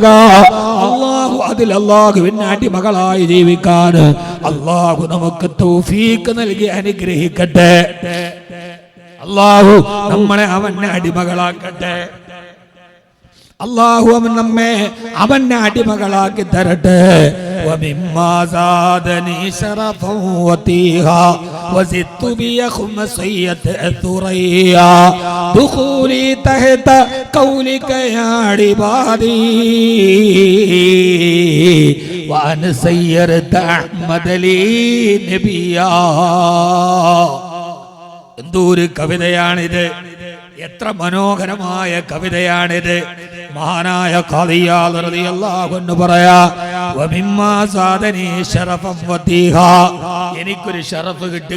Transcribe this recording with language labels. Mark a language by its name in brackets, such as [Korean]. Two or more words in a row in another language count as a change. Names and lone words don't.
[Malayalam] അതിൽ അള്ളാഹുവിന്റെ അടിമകളായി ജീവിക്കാൻ അള്ളാഹു നമുക്ക് തൗഫീഖ് നൽകി അനുഗ്രഹിക്കട്ടെ. അള്ളാഹു നമ്മളെ അവന്റെ അടിമകളാക്കട്ടെ. അല്ലാഹു നമ്മെ അവന്റെ അടിമകളാക്കി തരട്ടെ. [Arabic] ومما زادني شرفا وتيها وزدت بخمسية ثريا دخولي تحت قولك يا عبادي وأن سيرت أحمد لي نبيا. [Malayalam] എന്തൊരു കവിതയാണിത്! എത്ര മനോഹരമായ കവിതയാണിത്! മഹാനായ ഖാദി ഇയാദ് [Arabic] رضي الله عنه [Malayalam] പറയാ, [Arabic] ومما زادني شرفا وتيها, [Malayalam] എനിക്കൊരു ഷറഫ് കിട്ടുക.